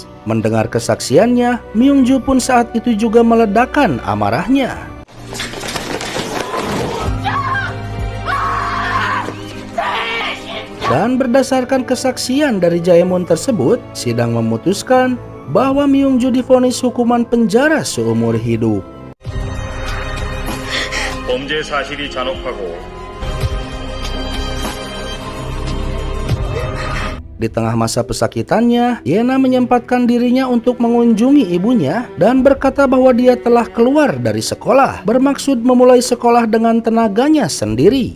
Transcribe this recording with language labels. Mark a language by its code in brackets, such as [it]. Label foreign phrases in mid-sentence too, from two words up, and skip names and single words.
[id] Mendengar kesaksiannya, Myungju pun saat itu juga meledakkan amarahnya. Dan berdasarkan kesaksian dari Jaemon tersebut, sidang memutuskan bahwa Myungju divonis hukuman penjara seumur hidup. [ko] 범죄 사실이 잔혹하고 [id] Di tengah masa pesakitannya, Yena menyempatkan dirinya untuk mengunjungi ibunya dan berkata bahwa dia telah keluar dari sekolah, bermaksud memulai sekolah dengan tenaganya sendiri.